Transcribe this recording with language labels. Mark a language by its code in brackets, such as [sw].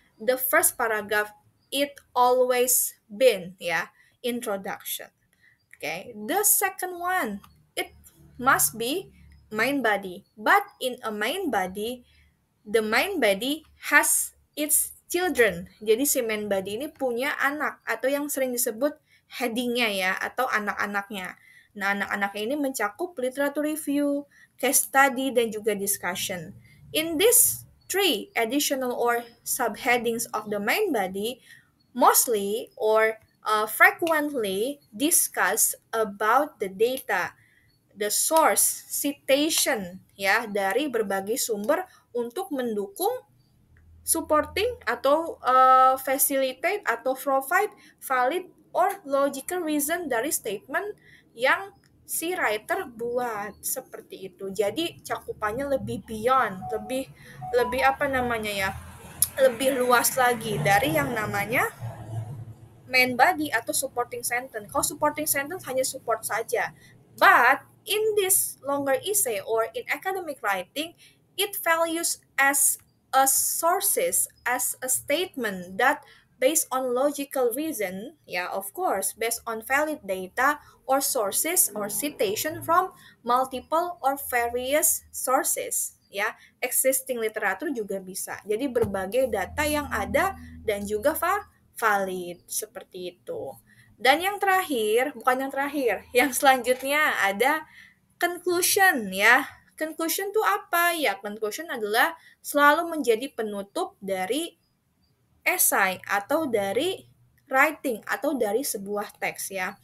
[en] The first paragraph, it always been, yeah, introduction. Okay, the second one, it must be main body. But in a main body, the main body has its children. [id] Jadi si main body ini punya anak atau yang sering disebut headingnya, ya, atau anak-anaknya. Nah, anak-anaknya ini mencakup literature review, case study, dan juga discussion. [en] In these three additional or subheadings of the main body, mostly or frequently discuss about the data, the source, citation, ya, [id] dari berbagai sumber untuk mendukung, [en] supporting, [id] atau [en] facilitate atau provide valid or logical reason [id] dari [en] statement [id] yang si writer buat, seperti itu. Jadi cakupannya lebih beyond, lebih lebih apa namanya, ya, lebih luas lagi dari yang namanya main body atau supporting sentence. Kalau supporting sentence hanya support saja. [en] But in this longer essay or in academic writing, it values as a sources, as a statement that based on logical reason, ya of course, based on valid data or sources or citation from multiple or various sources, ya. [id] Existing literatur juga bisa. Jadi berbagai data yang ada dan juga valid seperti itu. Dan yang terakhir, bukan yang terakhir, yang selanjutnya ada conclusion ya. Conclusion itu apa? Ya, conclusion adalah selalu menjadi penutup dari esai atau dari writing atau dari sebuah teks ya.